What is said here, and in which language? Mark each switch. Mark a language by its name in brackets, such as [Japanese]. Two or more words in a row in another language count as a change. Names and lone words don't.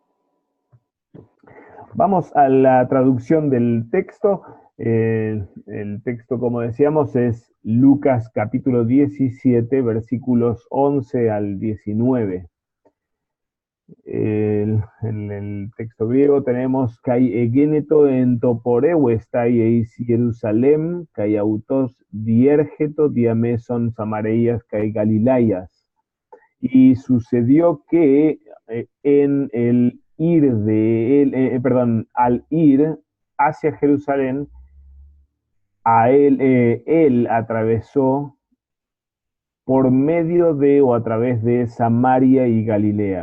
[Spanish] Vamos a la traducción del texto. El texto, como decíamos, es Lucas capítulo 17, versículos 11 al 19. En el texto griego tenemos [Greek] καὶ ἐγένετο ἐν τῷ πορεύεσθαι εἰς Ἰερουσαλήμ, καὶ αὐτὸς διήρχετο διὰ μέσον Σαμαρείας καὶ Γαλιλαίας. [Spanish] Y sucedió que en el ir de él, al ir hacia Jerusalén, él atravesó por medio de o a través de Samaria y Galilea.